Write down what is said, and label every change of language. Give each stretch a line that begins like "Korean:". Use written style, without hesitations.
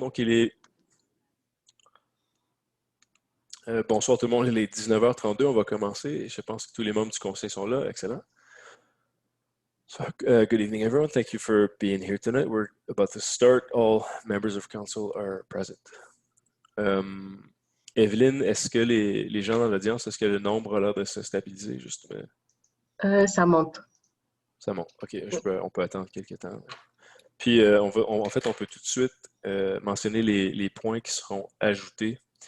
French: Donc, bonsoir tout le monde. Il est 19h32. On va commencer. Je pense que tous les membres du conseil sont là. Excellent.
English: So, good evening, everyone. Thank you for being here tonight. We're about to start. All members of council are present.
French: Evelyne, est-ce que les gens dans l'audience, est-ce que le nombre a l'air de se stabiliser justement? Ça monte. Ça monte. OK, on peut attendre quelques temps. Puis, en fait, on peut tout de suite mentionner les points qui seront ajoutés.